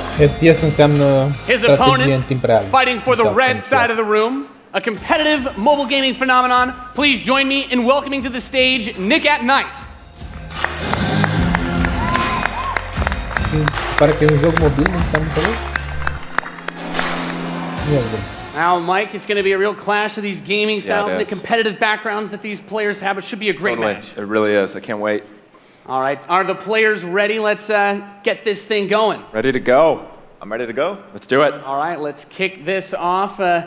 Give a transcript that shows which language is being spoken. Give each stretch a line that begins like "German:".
Romanian: RTS înseamnă strategie în timp real.
English: Fighting for the red side of the room, a competitive mobile gaming phenomenon. Please join me in welcoming to the stage Nick at Night.
Romanian: Pare că e un joc mobil, nu am înțeles?
English: Now, Mike, it's going to be a real clash of these gaming styles and the competitive backgrounds that these players have. It should be a great match. It really is. I can't wait. All right. Are the players ready? Let's get this thing going. Ready to go. I'm ready to go. Let's do it. All right. Let's kick this off.